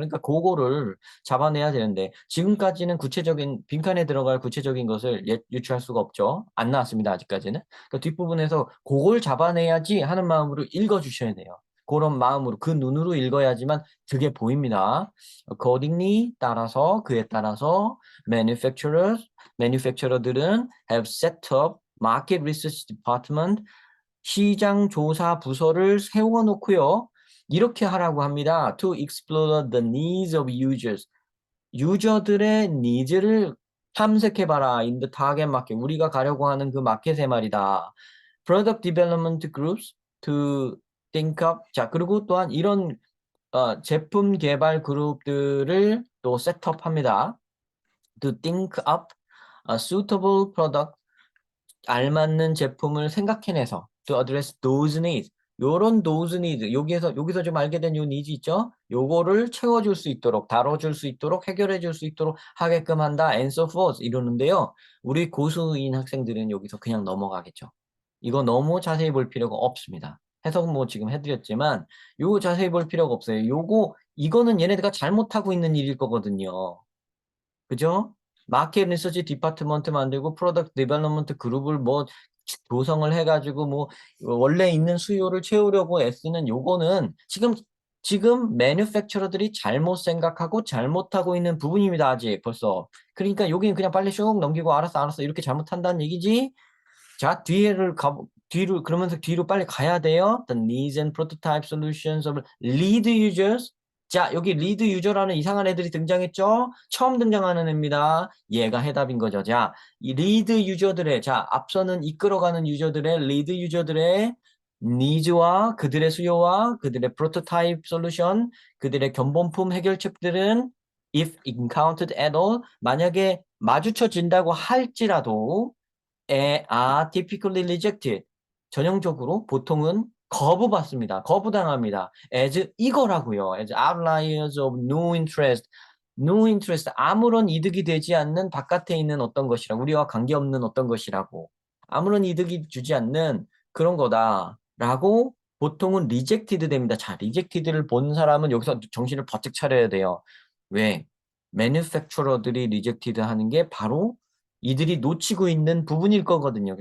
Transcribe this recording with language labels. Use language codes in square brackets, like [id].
[ko] 그러니까 그거를 잡아내야 되는데 지금까지는 구체적인 빈칸에 들어갈 구체적인 것을 유추할 수가 없죠. 안 나왔습니다. 아직까지는. 그러니까 뒷부분에서 그걸 잡아내야지 하는 마음으로 읽어주셔야 돼요. 그런 마음으로 그 눈으로 읽어야지만 그게 보입니다. [en] accordingly [ko] 그에 따라서 [en] manufacturer들은 have set up Market Research Department, [ko] 시장 조사 부서를 세워놓고요. 이렇게 하라고 합니다. [en] To explore the needs of users. [ko] 유저들의 니즈를 탐색해봐라. [en] In the target market. [ko] 우리가 가려고 하는 그 마켓의 말이다. [en] Product development groups to think up. [ko] 자, 그리고 또한 이런 제품 개발 그룹들을 또 셋업합니다. [en] To think up a suitable product. [ko] 알맞는 제품을 생각해내서 [en] to address those needs. [ko] 요런 those needs, 여기서 좀 알게 된 요 니즈 있죠? 요거를 채워줄 수 있도록, 다뤄줄 수 있도록, 해결해줄 수 있도록 하게끔 한다. [en] And so forth [ko] 이러는데요. 우리 고수인 학생들은 여기서 그냥 넘어가겠죠. 이거 너무 자세히 볼 필요가 없습니다. 해석은 뭐 지금 해드렸지만 요거 자세히 볼 필요가 없어요. 이거는 얘네들가 잘못하고 있는 일일 거거든요. 그죠? 마켓 리서치 디파트먼트 만들고 프로덕트 디벨롭먼트 그룹을 뭐 조성을 해가지고 뭐 원래 있는 수요를 채우려고 애쓰는 요거는 지금 매뉴팩처러들이 잘못 생각하고 잘못하고 있는 부분입니다. 아직 벌써. 그러니까 여기는 그냥 빨리 슉 넘기고 알았어 이렇게 잘못한다는 얘기지. 자, 뒤로 그러면서 뒤로 빨리 가야 돼요. [en] The needs and prototype solutions of lead users. [ko] 자, 여기 리드 유저라는 이상한 애들이 등장했죠? 처음 등장하는 애입니다. 얘가 해답인 거죠. 자, 이 리드 유저들의, 자, 앞서는 이끌어가는 유저들의, 리드 유저들의 니즈와 그들의 수요와 그들의 프로토타입 솔루션, 그들의 견본품 해결책들은 [en] if encountered at all, [ko] 만약에 마주쳐진다고 할지라도 [en] typically rejected. [ko] 전형적으로 보통은 거부받습니다. 거부당합니다. as 이거라고요. [en] as outliers of no interest. no interest. [ko] 아무런 이득이 되지 않는 바깥에 있는 어떤 것이라고. 우리와 관계없는 어떤 것이라고. 아무런 이득이 주지 않는 그런 거다라고 보통은 rejected 됩니다. 자, rejected를 본 사람은 여기서 정신을 바짝 차려야 돼요. 왜? 매뉴팩처러들이 rejected 하는 게 바로 이들이 놓치고 있는 부분일 거거든요.